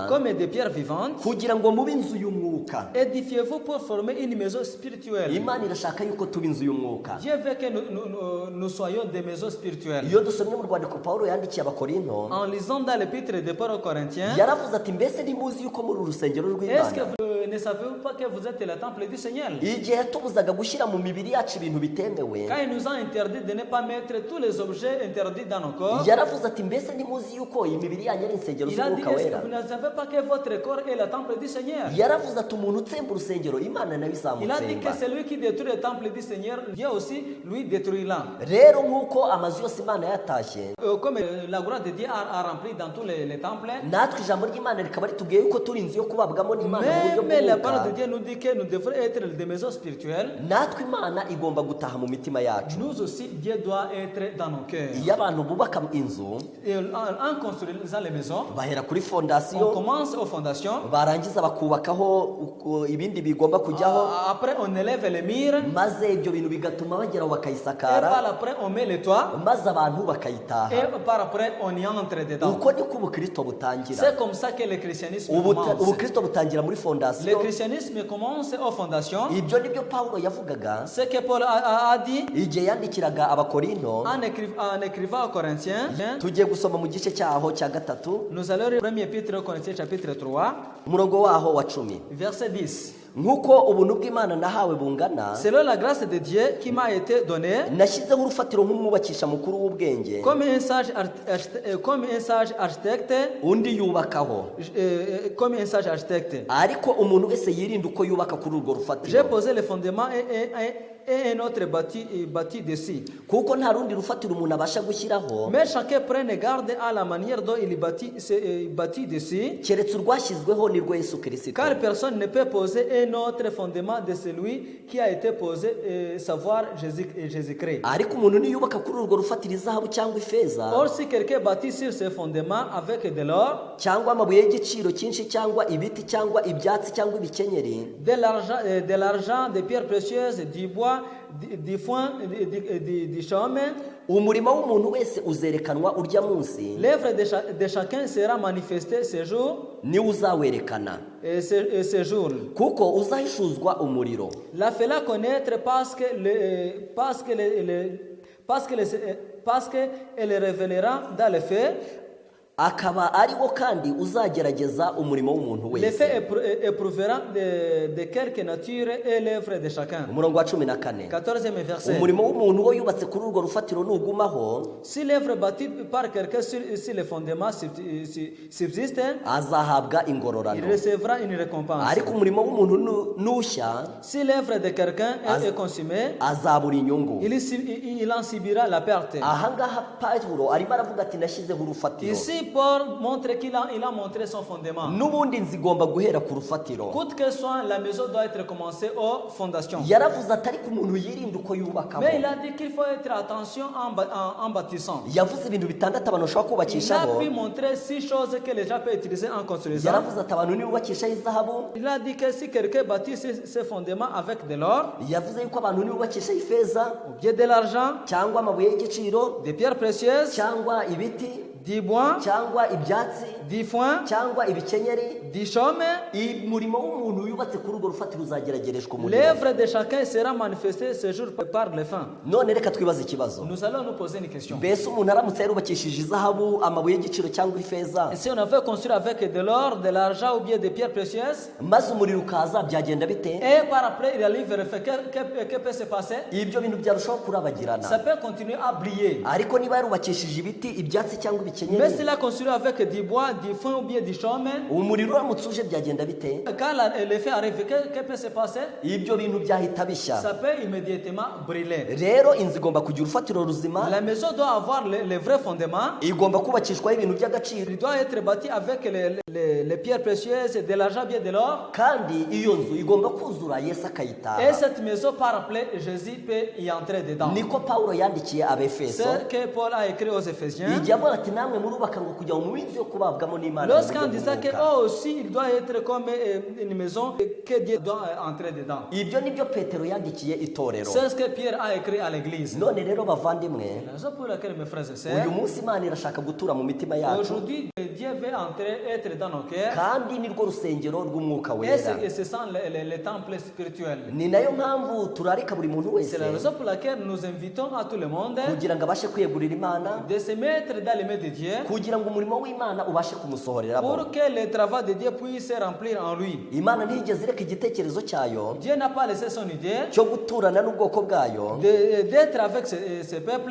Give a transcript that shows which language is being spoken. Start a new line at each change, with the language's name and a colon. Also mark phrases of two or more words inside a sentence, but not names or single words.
French: comme des pierres vivantes,
Kinyarwanda: kugira ngo mube inzu y'umwuka.
French: édifiez-vous pour former une maison spirituelle.
Kinyarwanda: Imana irashaka yuko tuba inzu y'umwuka.
French: Dieu veut que nous soyons des maisons spirituelles.
Kinyarwanda: Iyo dusomye mu rwandiko Pawulo yandikiye Abakorinto,
French: En lisant dans l'épître de Paul aux Corinthiens,
Kinyarwanda: yaravuze ati mbese ntimuzi yuko muri urusengero
French: est-ce que
Kinyarwanda: rw'Imana
French: vous ne savez pas que vous êtes le temple du Seigneur?
Kinyarwanda: igihe yatubuzaga gushyira mu mibiri yacu ibintu bitemewe,
French: Quand il nous a interdit de ne pas mettre tous les objets interdits dans nos corps,
Kinyarwanda: yaravuze ati mbese ntimuzi yuko iyi mibiri yanyu ari insengero
French: il a dit,
Kinyarwanda: z'umwuka
French: est-ce
Kinyarwanda: wera.
French: que vous ne savez pas que votre corps est le temple du Seigneur?
Kinyarwanda: Yaravuze ati umuntu utsemba urusengero Imana nayo
French: Il a dit que
Kinyarwanda: izamutsemba.
French: celui qui détruit le temple du Seigneur, Dieu aussi lui détruira.
Kinyarwanda: Rero nk'uko amazu yose Imana yatashye,
French: Comme la gloire de Dieu a rempli dans tous les temples,
Kinyarwanda: natwe ijambo ry'Imana rikaba ritubwiye yuko turi inzu yo kubabwamo n'Imana mu buryo
French: même la parole de
Kinyarwanda: bw'umwuka,
French: Dieu nous dit que nous devons être des maisons spirituelles.
Kinyarwanda: natwe Imana igomba gutaha mu mitima yacu.
French: Nous aussi, Dieu doit être dans nos cœurs.
Kinyarwanda: Iyo abantu bubaka inzu
French: Et en construisant les maisons,
Kinyarwanda: bahera kuri
French: on
Kinyarwanda: fondasiyo,
French: commence aux fondations.
Kinyarwanda: barangiza bakubakaho ibindi bigomba kujyaho,
French: Après, on élève les murs.
Kinyarwanda: maze ibyo bintu bigatuma bageraho
French: Et par
Kinyarwanda: bakayisakara,
French: après, on met les toits.
Kinyarwanda: maze abantu
French: Et
Kinyarwanda: bakayitaha.
French: par après, on y entre dedans.
Kinyarwanda: Uko niko ubukristo butangira.
French: C'est comme ça que le christianisme commence.
Kinyarwanda: Ubukristo butangira muri
French: Le
Kinyarwanda: fondasiyo.
French: christianisme commence aux fondations.
Kinyarwanda: Ibyo nibyo Pawulo yavugaga
French: Ce que Paul a dit
Kinyarwanda: igihe yandikiraga Abakorinto.
French: en écrivant aux Corinthiens.
Kinyarwanda: Tugiye gusoma mu gice cyaho cya 3
French: Nous allons lire 1 Épître aux Corinthiens chapitre 3,
Kinyarwanda: umurongo waho wa 10.
French: verset 10.
Kinyarwanda: Nk'uko ubuntu bw'Imana nahawe bungana,
French: Selon la grâce de Dieu qui m'a été donnée,
Kinyarwanda: nashyizeho urufatiro nk'umwubakisha mukuru w'ubwenge,
French: comme un sage architecte,
Kinyarwanda: undi yubakaho.
French: comme un sage architecte.
Kinyarwanda: Ariko umuntu wese yirinda uko yubaka kuri urwo
French: J'ai
Kinyarwanda: rufatiro,
French: posé les fondements et un autre bâti dessus.
Kinyarwanda: kuko nta rundi rufatiro umuntu abasha gushyiraho
French: Mais chacun prenne garde à la manière dont il bâtit dessus,
Kinyarwanda: keretse urwashyizweho ni rwo Yesu Kirisito.
French: car personne ne peut poser un autre fondement de celui qui a été posé, savoir Jésus-Christ.
Kinyarwanda: Ariko umuntu niyubaka kuri urwo rufatiro izahabu cyangwa ifeza
French: Or, si quelqu'un bâtit sur ce fondement avec de l'or,
Kinyarwanda: cyangwa amabuye y'igiciro cyinshi cyangwa ibiti cyangwa ibyatsi cyangwa ibikenyeri,
French: de l'argent, des pierres précieuses, du bois, du foin, du chaume,
Kinyarwanda: umurimo w'umuntu wese uzerekanwa urya munsi,
French: l'œuvre de chacun sera manifestée ce jour
Kinyarwanda: niwe uzawerekana,
French: et ce jour.
Kinyarwanda: kuko uzahishuzwa umuriro.
French: La fera connaître parce qu'elle révélera dans le fait.
Kinyarwanda: Akaba ari wo kandi uzagerageza umurimo w'umuntu
French: Le fait
Kinyarwanda: wese.
French: éprouvera de quelque nature est l'œuvre de chacun.
Kinyarwanda: Umurongo wa 14.
French: 14e verset.
Kinyarwanda: Umurimo w'umuntu wo yubatse kuri urwo rufatiro nugumaho,
French: Si l'œuvre bâtie par quelqu'un sur les fondements subsiste,
Kinyarwanda: azahabwa
French: il
Kinyarwanda: ingororano.
French: recevra une récompense.
Kinyarwanda: Ariko umurimo w'umuntu nushya,
French: Si l'œuvre de quelqu'un est consumée,
Kinyarwanda: azabura inyungu.
French: il en subira la perte.
Kinyarwanda: Ahangaha Pawulo arimo aravuga ati nashyizeho urufatiro.
French: Ici, Paul montre qu'il a montré son fondement.
Kinyarwanda: N'ubundi nzigomba guhera ku rufatiro.
French: Coûte que soit, la maison doit être commencée aux fondations.
Kinyarwanda: Yaravuze ati ariko umuntu yirinda uko yubakamo.
French: Mais il a dit qu'il faut être attention en bâtissant.
Kinyarwanda: Yavuze ibintu bitandatu abantu bashobora
French: Il a
Kinyarwanda: kubakishaho.
French: pu montrer 6 choses que les gens peuvent utiliser en construisant.
Kinyarwanda: Yaravuze ati abantu nibubakishaho izahabu.
French: Il a dit que si quelqu'un bâtit ses fondements avec de l'or,
Kinyarwanda: Yavuze yuko abantu nibubakishaho ifeza
French: ou bien de l'argent,
Kinyarwanda: cyangwa amabuye y'igiciro
French: des pierres précieuses,
Kinyarwanda: cyangwa ibiti,
French: du bois,
Kinyarwanda: cyangwa ibyatsi
French: du foin,
Kinyarwanda: cyangwa ibikenyeri,
French: du chaume.
Kinyarwanda: umurimo w'umuntu yubatse kuri urwo rufatiro uzageragereshwa umurimo.
French: L'œuvre de chacun sera manifestée ce jour par les fins.
Kinyarwanda: None reka twibaze ikibazo.
French: Nous allons nous poser une question.
Kinyarwanda: Mbese umuntu aramutse yarubakishije izahabu, amabuye y'igiciro cyangwa ifeza,
French: Et si on avait construit avec de l'or, de l'argent ou bien des pierres précieuses,
Kinyarwanda: maze umuriro ukaza, byagenda bite?
French: et par après il allait vérifier que peut se passer,
Kinyarwanda: Ibyo bintu byarushaho kurabagirana.
French: ça peut continuer à briller.
Kinyarwanda: Ariko niba yarubakishije ibiti, ibyatsi cyangwa
French: Mais
Kinyarwanda: ibikenyeri,
French: s'il a construit avec du bois, du foin ou bien du chaume,
Kinyarwanda: umuriro uramutse uje byagenda bite?
French: quand l'effet arrive, que peut se passer?
Kinyarwanda: Ibyo bintu byahita bishya.
French: Ça peut immédiatement brûler.
Kinyarwanda: Rero inzu igomba kugira urufatiro ruzima,
French: La maison doit avoir les vrais fondements.
Kinyarwanda: igomba kubakishwaho ibintu by'agaciro,
French: Il doit être bâti avec les pierres précieuses, de l'argent, bien de l'or.
Kinyarwanda: kandi iyo nzu igomba kuzura Yesu
French: Et
Kinyarwanda: akayitaha.
French: cette maison, par après, Jésus peut y entrer dedans.
Kinyarwanda: Niko Pawulo yandikiye Abefeso,
French: C'est ce que Paul a écrit aux Éphésiens.
Kinyarwanda: igihe avuga ati namwe murubaka ngo kugira ngo mu minsi yo kubabwamo n'Imana mu
French: Lorsqu'on
Kinyarwanda: buryo
French: disait que
Kinyarwanda: bw'umwuka.
French: eux aussi, il doit être comme une maison que Dieu doit entrer dedans.
Kinyarwanda: Ibyo nibyo Petero yandikiye itorero.
French: C'est ce que Pierre a écrit à l'église.
Kinyarwanda: None rero bavandimwe,
French: La raison pour laquelle, mes frères et
Kinyarwanda: uyu
French: sœurs,
Kinyarwanda: munsi Imana irashaka gutura mu mitima yacu,
French: aujourd'hui, Dieu veut entrer, être dans nos cœurs.
Kinyarwanda: kandi nirwo rusengero rw'umwuka
French: Et
Kinyarwanda: wera.
French: ce sont les temples spirituels.
Kinyarwanda: Ni nayo mpamvu turarika buri muntu wese
French: C'est la raison pour laquelle nous invitons à tout le monde
Kinyarwanda: kugira ngo abashe kwiyegurira Imana,
French: de se mettre dans les mains de Dieu
Kinyarwanda: kugira ngo umurimo w'Imana ubashe kumusohoreramo.
French: pour que le travail de Dieu puisse se remplir en lui.
Kinyarwanda: Imana ntiyigeze ireka igitekerezo cyayo
French: Dieu n'a pas laissé son idée
Kinyarwanda: cyo guturana n'ubwoko bwayo.
French: d'être avec ce peuple.